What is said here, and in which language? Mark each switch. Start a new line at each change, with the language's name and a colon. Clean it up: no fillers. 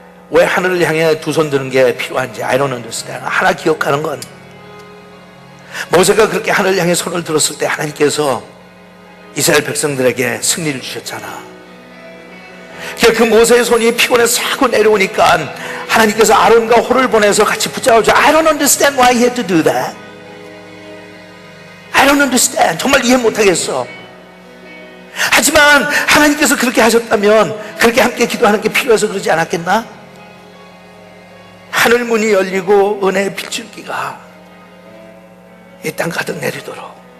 Korean: 왜 하늘을 향해 두 손 드는 게 필요한지
English: I don't understand.
Korean: 하나 기억하는 건 모세가 그렇게 하늘을 향해 손을 들었을 때 하나님께서 이스라엘 백성들에게 승리를 주셨잖아. 그 모세의 손이 피곤해서 자꾸 내려오니까 하나님께서 아론과 홀을 보내서 같이 붙잡아줘.
English: I don't understand why he had to do that. I don't understand.
Korean: 정말 이해 못하겠어. 하지만 하나님께서 그렇게 하셨다면 그렇게 함께 기도하는 게 필요해서 그러지 않았겠나? 하늘 문이 열리고 은혜의 빗줄기가 이 땅 가득 내리도록.